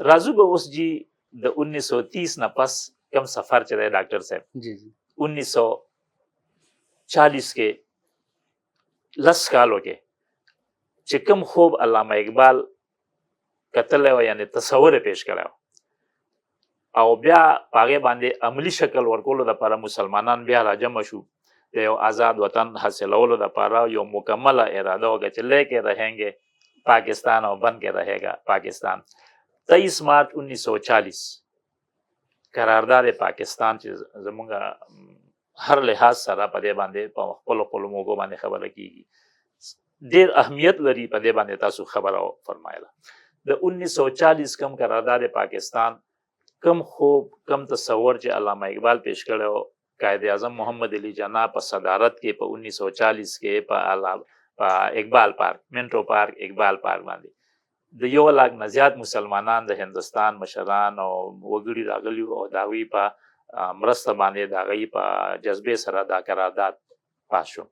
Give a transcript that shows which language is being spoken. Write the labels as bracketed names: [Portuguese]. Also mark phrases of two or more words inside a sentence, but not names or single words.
[Pashto] راځو به اوس جي د 1930 نه پس کوم سفر چې دی ډاکټر صاحب 1940 کې 10 کالو کې چې کوم خوب علامه اقبال کتلی و یعنې تصور یې پیش کړی او بیا په هغې باندې عملي شکل ورکولو دپاره مسلمانان بیا راجمع شو د یو آزاد وطن حاصلولو دپاره یو مکمله اراده وکړه چې [Urdu] لے کے رہیں گے پاکستان [Pashto] او [Urdu] بن کے رہے گا پاکستان. [Pashto] 23 مارچ 1940 قرارداد پاکستان چې زمونږ هر لحاظ سره په دې باندې په خپلو موضوع باندې خبره کیږي ډېر اهمیت لري. په دې باندې تاسو خبره فرمایله. د 1940 کم قرارداد پاکستان کم خوب کم تصور چې علامه اقبال پیش کړی قائد اعظم محمد علي جناح په صدارت کې په 1940 کې په اقبال پارک منټو پارک اقبال پارک باندې د 1 لاک نه زیات مسلمانان د هندوستان مشران او وګړي راغلي او د هغوی په مرسته باندې د هغوی په جذبې سره دا قرارداد پاس شو.